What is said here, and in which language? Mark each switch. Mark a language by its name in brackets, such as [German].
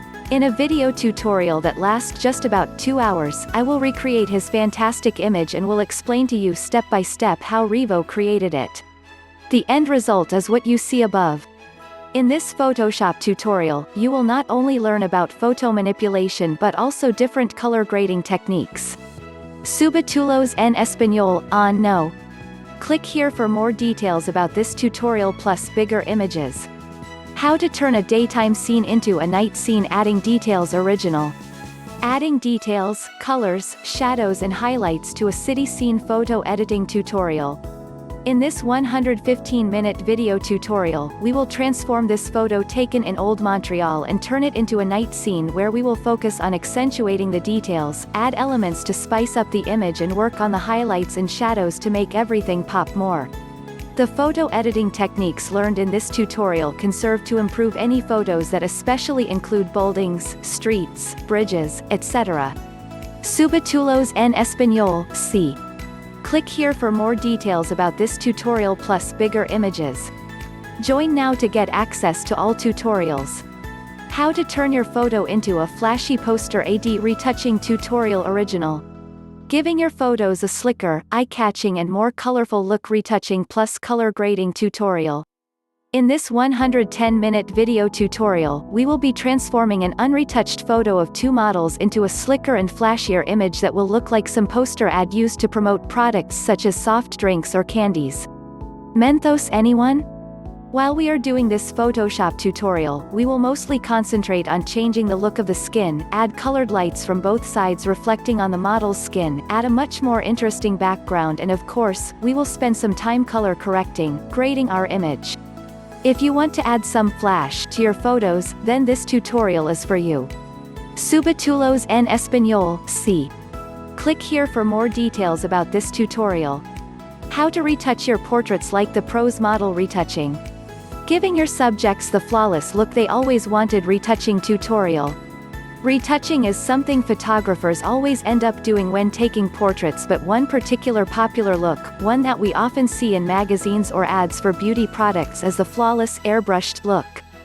[English] In a video tutorial that lasts just about 2 hours, I will recreate his fantastic image and will explain to you step by step how Revo created it. The end result is what you see above. In this Photoshop tutorial, you will not only learn about photo manipulation but also different color grading techniques. [Spanish] Subtítulos en español, no. [English] Click here for more details about this tutorial plus bigger images. How to turn a daytime scene into a night scene. Adding details original. Adding details, colors, shadows and highlights to a city scene. Photo editing tutorial. In this 115-minute video tutorial, we will transform this photo taken in Old Montreal and turn it into a night scene where we will focus on accentuating the details, add elements to spice up the image and work on the highlights and shadows to make everything pop more. The photo editing techniques learned in this tutorial can serve to improve any photos that especially include buildings, streets, bridges, etc. [Spanish] Subtítulos en español, sí. [English] Click here for more details about this tutorial plus bigger images. Join now to get access to all tutorials. How to turn your photo into a flashy poster. AD retouching tutorial original. Giving your photos a slicker, eye-catching and more colorful look. Retouching plus color grading tutorial. In this 110-minute video tutorial, we will be transforming an unretouched photo of 2 models into a slicker and flashier image that will look like some poster ad used to promote products such as soft drinks or candies. Mentos, anyone? While we are doing this Photoshop tutorial, we will mostly concentrate on changing the look of the skin, add colored lights from both sides reflecting on the model's skin, add a much more interesting background, and of course, we will spend some time color correcting, grading our image. If you want to add some flash to your photos, then this tutorial is for you. [Spanish] Subtítulos en español, sí. [English] Click here for more details about this tutorial. How to retouch your portraits like the pros. Model retouching. Giving your subjects the flawless look they always wanted. Retouching tutorial. Retouching is something photographers always end up doing when taking portraits, but one particular popular look, one that we often see in magazines or ads for beauty products, is the flawless airbrushed look.